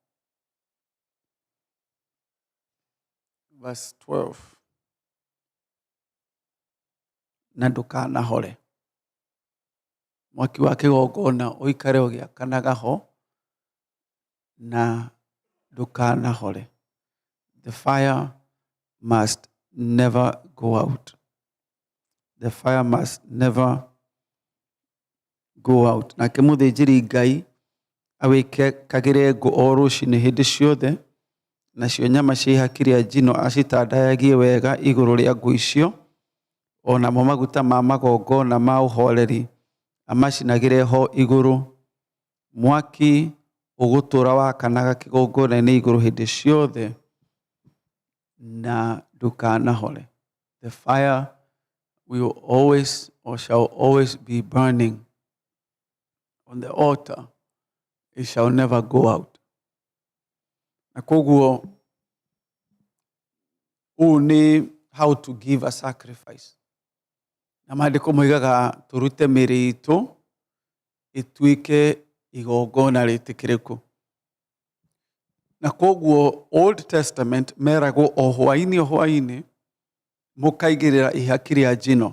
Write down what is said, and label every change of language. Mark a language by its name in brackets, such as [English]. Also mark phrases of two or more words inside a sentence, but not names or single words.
[English] Verse 12. [Kikuyu] Na ndũkanahore. Mwaki wa kĩgongona ũikare o gĩakanaga ho na ndũkanahore. [English] The fire must never go out. The fire must never go out. [Kikuyu] Nake mũthĩnjĩri Ngai awĩkagĩre ngũ o rũciinĩ hĩndĩ ciothe, nacio nyama cia ihaki rĩa njino acitandayagie wega igũrũ rĩa ngũ icio, onamo maguta ma magongona ma ũhoreri amacinagĩre ho igũrũ. Mwaki ũgũtũũra wakanaga kĩgongona-inĩ igũrũ hĩndĩ ciothe na ndũkanahore. [English] The fire will always or shall always be burning on the altar. It shall never go out. [Kikuyu] Na koguo ũũ nĩ [English] how to give a sacrifice. [Kikuyu] Na maandĩko moigaga tũrute mĩĩrĩ itũ ĩtuĩke igongona rĩtĩkĩrĩku. Na koguo Old Testament meragwo o hwainĩ mũkaigĩrĩra ihaki rĩa njino.